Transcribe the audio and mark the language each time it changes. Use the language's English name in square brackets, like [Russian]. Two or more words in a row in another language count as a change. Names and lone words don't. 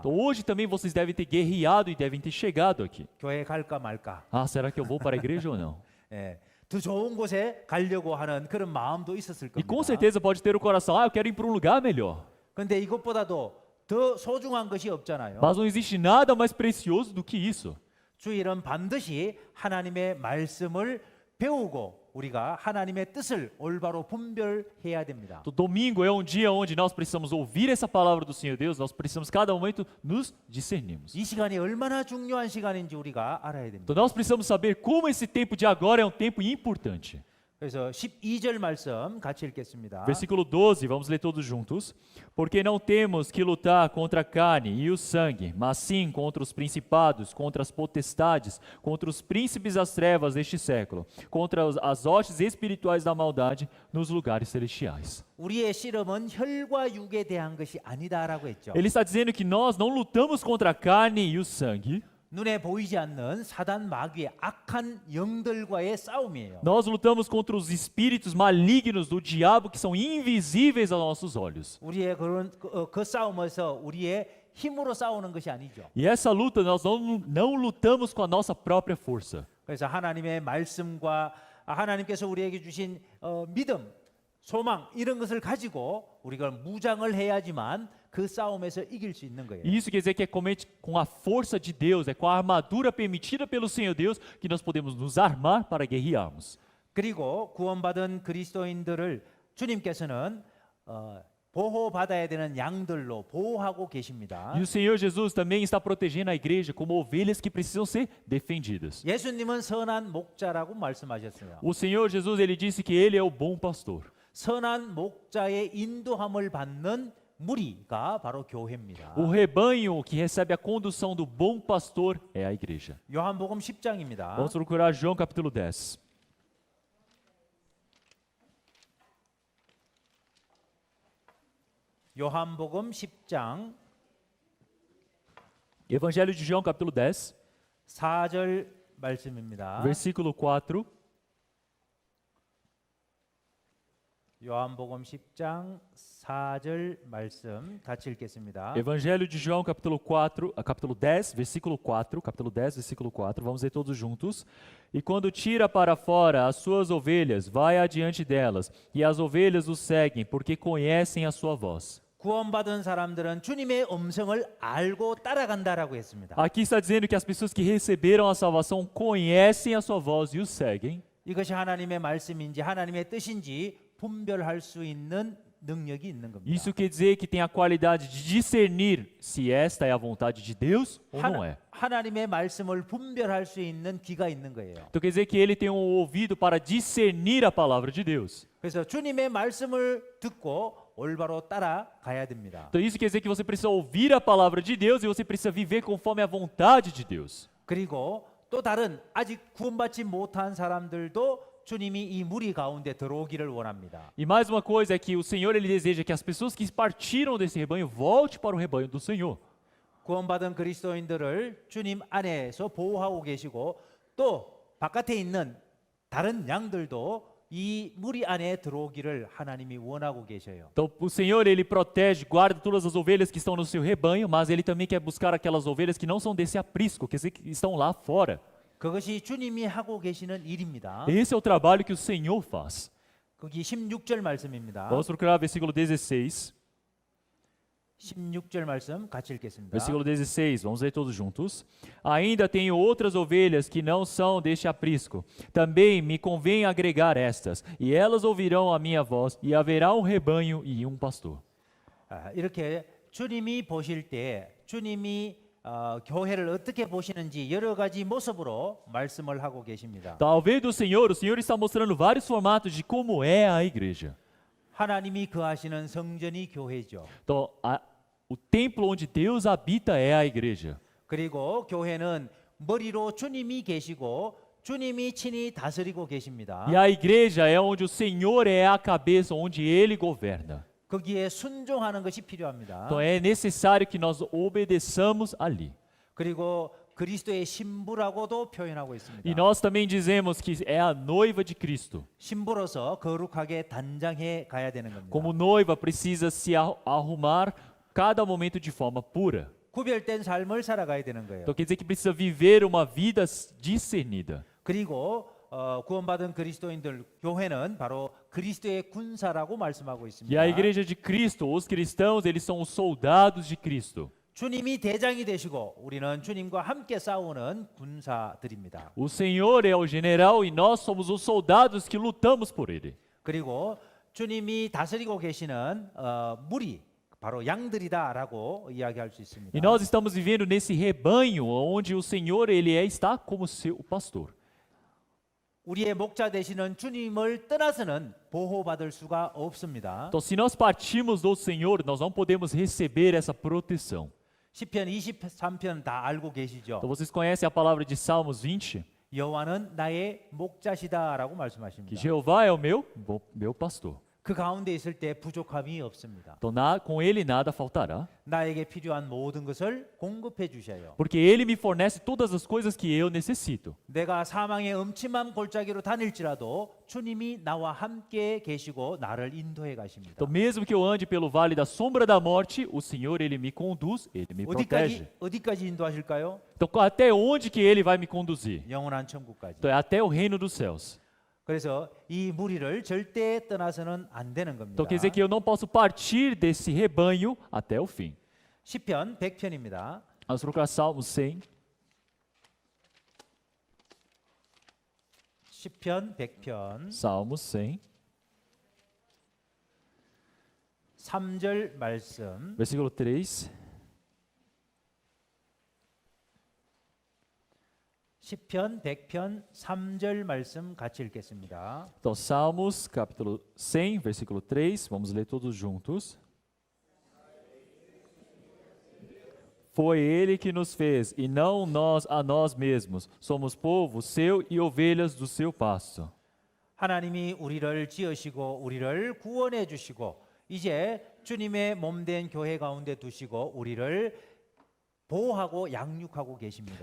[Portuguese] Então, hoje também vocês devem ter guerreado e devem ter chegado aqui. [Korean] 교회 갈까 말까. [Portuguese] Ah, será que eu vou para a igreja ou não? [Korean] 예, 더 좋은 곳에 가려고 하는 그런 마음도 있었을 [Portuguese] E com [Korean] 겁니다. [Portuguese] certeza pode ter o coração, eu quero ir para um lugar melhor. [Korean] 근데 이것보다도 더 소중한 것이 없잖아요. [Portuguese] Mas não existe nada mais precioso do que isso. [Korean] 주일은 반드시 하나님의 말씀을 배우고 우리가 하나님의 뜻을 올바로 분별해야 됩니다. [Portuguese] O domingo é um dia onde nós precisamos ouvir essa palavra do Senhor Deus, nós precisamos cada momento nos discernirmos. [Korean] 이 시간이 얼마나 중요한 시간인지 우리가 알아야 됩니다. [Portuguese] Então nós precisamos saber como esse tempo de agora é um tempo importante. [Korean] 그래서 12절 말씀 같이 읽겠습니다. [Portuguese] Versículo 12, vamos ler todos juntos. Porque não temos que lutar contra a carne e o sangue, mas sim contra os principados, contra as potestades, contra os príncipes das trevas deste século, contra as hostes espirituais da maldade nos lugares celestiais. [Korean] 우리의 씨름은 혈과 육에 대한 것이 아니다라고 했죠. [Portuguese] Ele está dizendo que nós não lutamos contra a carne e o sangue, [Korean] 눈에 보이지 않는 사단 마귀의 악한 영들과의 싸움이에요. [Portuguese] nós lutamos contra os espíritos malignos do diabo que são invisíveis aos nossos olhos. [Korean] 우리의 그 싸움에서 우리의 힘으로 싸우는 것이 아니죠. [Portuguese] E essa luta nós não lutamos com a nossa própria força. [Korean] 그래서 하나님의 말씀과 하나님께서 우리에게 주신 믿음, 소망 이런 것을 가지고 우리가 무장을 해야지만 그 싸움에서 이길 수 있는 거예요. [Portuguese] E isso quer dizer que é com a força de Deus, é com a armadura permitida pelo Senhor Deus que nós podemos nos armar para guerrearmos. [Korean] 그리고 구원받은 그리스도인들을 주님께서는 보호받아야 되는 양들로 보호하고 계십니다. [Portuguese] E o Senhor Jesus também está protegendo a igreja como ovelhas que precisam ser defendidas. [Korean] 예수님은 선한 목자라고 말씀하셨어요. [Portuguese] O Senhor Jesus ele disse que ele é o bom pastor. [Korean] 선한 목자의 인도함을 받는 무리가 바로 교회입니다. [Portuguese] O rebanho que recebe a condução do bom pastor é a igreja. [Korean] 요한복음 10장입니다. [Portuguese] Vamos procurar João capítulo 10. [Korean] 요한복음 10장 [Portuguese] Evangelho de João capítulo 10, [Korean] 4절 말씀입니다. [Portuguese] versículo 4. [Korean] 요한복음 10장 4절 말씀 같이 읽겠습니다. [Portuguese] Evangelho de João, capítulo 4, capítulo 10, versículo 4, capítulo 10, versículo 4, vamos ler todos juntos. E quando tira para fora as suas ovelhas, vai adiante delas, e as ovelhas o seguem, porque conhecem a sua voz. [Korean] 구원받은 사람들은 주님의 음성을 알고 따라간다라고 했습니다. [Portuguese] Aqui está dizendo que as pessoas que receberam a salvação conhecem a sua voz e o seguem. [Korean] 이것이 하나님의 말씀인지 하나님의 뜻인지 분별할 수 있는 능력이 있는 겁니다. [Portuguese] Isso quer dizer que tem a qualidade de discernir se esta é a vontade de Deus ou não é. [Korean] 하나님의 말씀을 분별할 수 있는 귀가 있는 거예요. [Portuguese] Então quer dizer que ele tem um ouvido para discernir a palavra de Deus. [Korean] 그래서 주님의 말씀을 듣고 올바로 따라가야 됩니다. [Portuguese] Então isso quer dizer que você precisa ouvir a palavra de Deus e você precisa viver conforme a vontade de Deus. [Korean] 그리고 또 다른 아직 구원받지 못한 사람들도 주님이 이 무리 가운데 들어오기를 원합니다. [Portuguese] E mais uma coisa é que o Senhor ele deseja que as pessoas que partiram desse rebanho voltem para o rebanho do Senhor. [Korean] 구원받은 그리스도인들을 주님 안에서 보호하고 계시고 또 바깥에 있는 다른 양들도 이 무리 안에 들어오기를 하나님이 원하고 계셔요. [Portuguese] Então o Senhor ele protege, guarda todas as ovelhas que estão no seu rebanho, mas ele também quer buscar aquelas ovelhas que não são desse aprisco, que estão lá fora. [Korean] 그것이 주님이 하고 계시는 일입니다. [Portuguese] Esse é o trabalho que o Senhor faz. [Korean] 거기 16절 말씀입니다. [Portuguese] Vamos procurar versículo 16. [Korean] 16절 말씀 같이 읽겠습니다. [Portuguese] Versículo 16, vamos ler todos juntos. Ainda tenho outras ovelhas que não são deste aprisco. Também me convém agregar estas, e elas ouvirão a minha voz, e haverá um rebanho e um pastor. [Korean] 이렇게 주님이 보실 때 주님이 교회를 어떻게 보시는지 여러 가지 모습으로 말씀을 하고 계십니다. [Portuguese] Ao ver do Senhor, o Senhor está mostrando vários formatos de como é a igreja. [Korean] 하나님이 거하시는 성전이 교회죠. [Portuguese] Então, o templo onde Deus habita é a igreja. [Korean] 그리고 교회는 머리로 주님이 계시고 주님이 친히 다스리고 계십니다. [Portuguese] E a igreja é onde o Senhor é a cabeça, onde Ele governa. [Korean] 거기에 순종하는 것이 필요합니다. [Portuguese] Então é necessário que nós obedeçamos ali. [Korean] 그리고 그리스도의 신부라고도 표현하고 있습니다. [Portuguese] E nós também dizemos que é a noiva de Cristo. [Korean] 신부로서 거룩하게 단장해 가야 되는 겁니다. [Portuguese] Como noiva, precisa se arrumar cada momento de forma pura. [Korean] 구별된 삶을 살아가야 되는 거예요. [Portuguese] Então quer dizer que precisa viver uma vida discernida. [Korean] 그리고 구원받은 그리스도인들 교회는 바로 그리스도의 군사라고 말씀하고 있습니다. [Portuguese] E a igreja de Cristo, os cristãos, eles são os soldados de Cristo. [Korean] 주님이 대장이 되시고 우리는 주님과 함께 싸우는 군사들입니다. [Portuguese] O Senhor é o general e nós somos os soldados que lutamos por ele. [Korean] 그리고 주님이 다스리고 계시는 무리 바로 양들이다라고 이야기할 수 있습니다. [Portuguese] E nós estamos vivendo nesse rebanho onde o Senhor ele está como seu pastor. [Korean] 우리의 목자 되시는 주님을 떠나서는 보호받을 수가 없습니다. [Portuguese] Então, se nós partirmos do Senhor, nós não podemos receber essa proteção. [Korean] 시편 23편 다 알고 계시죠? [Portuguese] Então, vocês conhecem a palavra de Salmos 20? [Korean] 여호와는 나의 목자시다라고 [Portuguese] Que [Korean] 말씀하십니다. [Portuguese] Jeová é o meu pastor. [Korean] 그 가운데 있을 때 부족함이 없습니다. [Portuguese] Então, com ele nada faltará, [Korean] 나에게 필요한 모든 것을 공급해 주셔요. [Portuguese] porque ele me fornece todas as coisas que eu necessito. [Korean] 내가 사망의 음침한 골짜기로 다닐지라도 주님이 나와 함께 계시고 나를 인도해 가십니다. [Portuguese] Então, mesmo que eu ande pelo vale da sombra da morte, o Senhor ele me conduz, ele me protege. [Korean] 어디까지 인도하실까요? [Portuguese] Então, até onde que ele vai me conduzir? [Korean] 영원한 천국까지. [Portuguese] Então, é até o reino dos céus. [Korean] 그래서 이 무리를 절대 떠나서는 안 되는 겁니다. [Portuguese] Então, quer dizer que eu não posso partir desse rebanho até o fim. [Korean] 시편 100편입니다. [Portuguese] Vamos procurar Salmos 100. [Korean] 시편 100편 [Portuguese] Salmos 100, [Korean] 3절 말씀. [Portuguese] versículo 3. [Korean] 시편 100편 3절 말씀 같이 읽겠습니다. [Portuguese] Então, Salmos, capítulo 100, versículo 3. Vamos ler todos juntos. Foi ele que nos fez, e não nós a nós mesmos. Somos povo seu e ovelhas do seu pasto. [Korean] 하나님이 우리를 지으시고 우리를 구원해 주시고 이제 주님의 몸된 교회 가운데 두시고 우리를 보호하고 양육하고 계십니다.